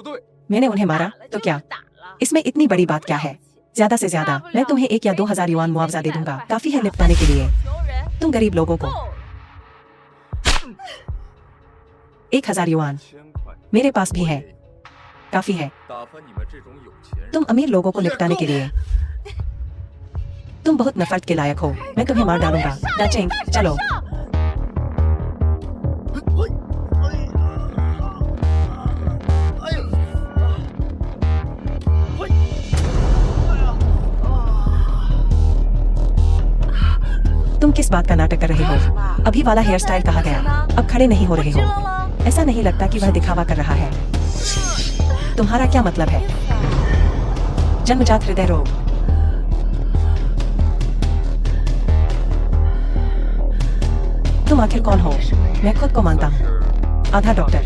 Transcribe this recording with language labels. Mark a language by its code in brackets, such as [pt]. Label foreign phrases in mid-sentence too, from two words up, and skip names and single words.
[hi] मैंने उन्हें मारा तो क्या? इसमें इतनी बड़ी बात क्या है? ज्यादा से ज्यादा मैं तुम्हें 1 या 2,000 युआन मुआवजा दे दूंगा। काफी है निपटाने के लिए। [zh] 穷人 [hi] तुम गरीब लोगों को 1,000 युआन [zh] 1000块， [hi] मेरे पास भी है, काफी है। [zh] 打发你们这种有钱人。 [hi] तुम अमीर लोगों को निपटाने के लिए। तुम बहुत नफरत के लायक हो। मैं तुम्हें मार डालूंगा। दाचेंग, चलो। तुम किस बात का नाटक कर रहे हो? अभी वाला [en] hair style [hi] कहाँ गया? अब खड़े नहीं हो रहे [zh] 知 [hi] हो। [zh] 道了， [hi] ऐसा नहीं लगता कि वह दिखावा कर रहा है। तुम्हारा क्या मतलब है? जन्मजात हृदय रोग। तुम आखिर कौन हो? मैं खुद को मानता हूँ। [zh] 是 [hi] आधा डॉक्टर।